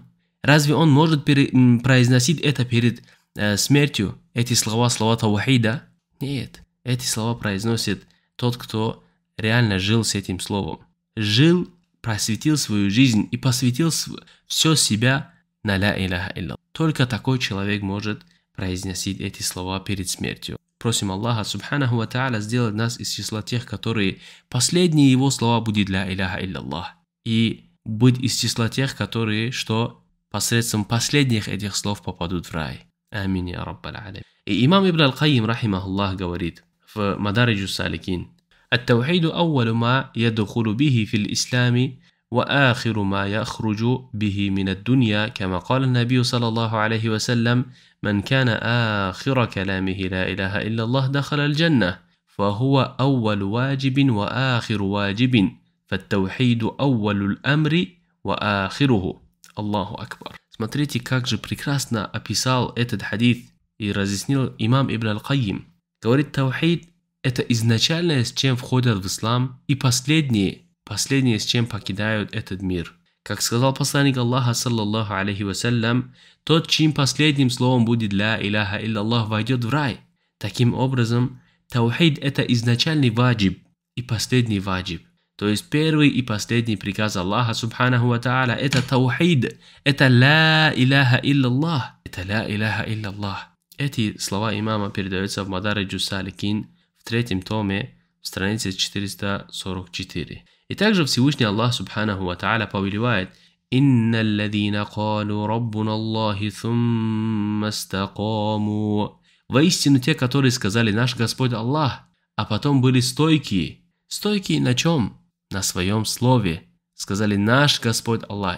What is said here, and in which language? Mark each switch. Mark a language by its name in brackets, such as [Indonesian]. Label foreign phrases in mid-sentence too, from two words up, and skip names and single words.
[Russian] Разве он может произносить это перед смертью, эти слова таухида? Нет, эти слова произносит тот, кто реально жил с этим словом. Жил, просветил свою жизнь и посвятил все себя на [Arabic] «لا إله إلا الله». [Russian] Только такой человек может произносить эти слова перед смертью. Просим Аллаха [Arabic] سبحانه وتعالى [Russian] сделать нас из числа тех, которые последние его слова будет [Arabic] «لا إله إلا الله». [Russian] И быть из числа тех, которые, что посредством последних этих слов попадут в рай. [Arabic] آمين يا رب العالمين. [Russian] И имам Ибн Аль-Кайим, рахимахуллах, говорит в Мадариджус Саликин: [Arabic] التوحيد أول ما يدخل به في الإسلام وآخر ما يخرج به من الدنيا كما قال النبي صلى الله عليه وسلم من كان آخر كلامه لا إله إلا الله دخل الجنة فهو أول واجب وآخر واجب فالتوحيد أول الأمر وآخره. الله أكبر. [Russian] Смотрите, как же прекрасно описал этот хадис и разъяснил имам Ибн Аль-Кайим. Говорит, таухид – это изначальное, с чем входят в ислам, и последнее, с чем покидают этот мир. Как сказал посланник Аллаха, [Arabic] صلى الله عليه وسلم, [Russian] тот, чьим последним словом будет [Arabic] «لا إله إلا الله», [Russian] войдет в рай. Таким образом, таухид – это изначальный ваджиб и последний ваджиб. То есть первый и последний приказ Аллаха [Arabic] سبحانه وتعالى – [Russian] это таухид, это [Arabic] «لا إله إلا الله», [Russian] это [Arabic] «لا إله إلا الله». [Russian] Эти слова имама передаются в Мадариджу Саликин в 3 томе, странице 444. И также Всевышний Аллах [Arabic] سبحانه وتعالى [Russian] повелевает: [Arabic] «إن الذين قالوا ربنا الله ثم استقاموا». [Russian] Воистину те, которые сказали «Наш Господь Аллах», а потом были стойкие. Стойкие на чем? На своем слове. Сказали «Наш Господь Аллах».